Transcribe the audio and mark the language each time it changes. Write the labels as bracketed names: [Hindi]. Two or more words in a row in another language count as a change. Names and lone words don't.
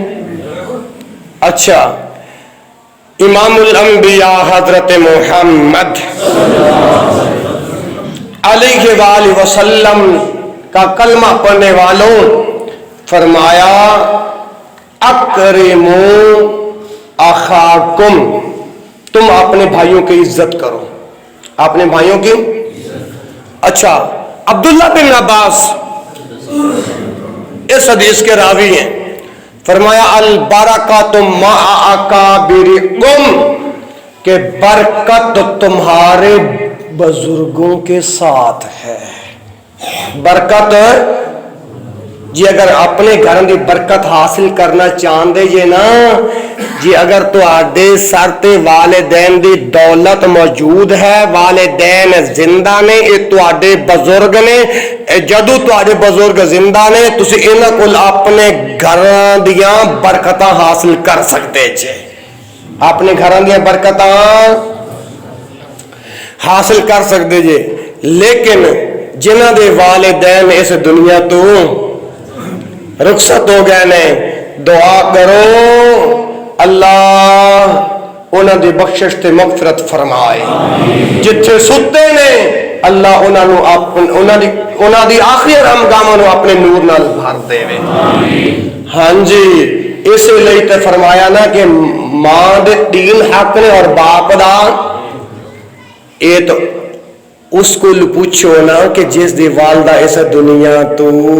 [Urdu] اچھا، امام الانبیاء حضرت محمد [Arabic] علیہ وآلہ وسلم [Urdu] کا کلمہ پڑھنے والوں فرمایا [Arabic] اکرموا اخاکم، [Urdu] تم اپنے بھائیوں کی عزت کرو، اپنے بھائیوں کی۔ اچھا، عبداللہ بن عباس اس حدیث کے راوی ہیں، فرمایا [Arabic] البرکۃ مع اکابرکم، [Urdu] کہ برکت تمہارے بزرگوں کے ساتھ ہے۔ [Punjabi] برکت جی اگر اپنے گھر دی برکت حاصل کرنا چاہتے جے نا جی، اگر تواڈے سر تے والدین دی دولت موجود ہے، والدین زندہ نے، یہ تواڈے بزرگ نے، جدو تواڈے بزرگ زندہ نے تسی انہاں کول اپنے گھراں دیاں برکتاں حاصل کر سکتے جے، اپنے گھراں دیاں برکتاں حاصل کر سکتے جے۔ لیکن جنہاں دے والدین اس دنیا تو رخصت ہو گئے نے، دعا کرو اللہ انہاں دی بخشش تے مغفرت فرمائے۔ جتھے ستے نے اللہ انہاں دی آخری رحمگاہاں نو اپنے نور نال بھر دے۔ ہاں جی، اس لیے تے فرمایا نا کہ ماں دے 3 حق نے اور باپ دا، [Urdu] یہ تو اس کو پوچھو نا [Punjabi] کہ جس دی والدہ اس دنیا تو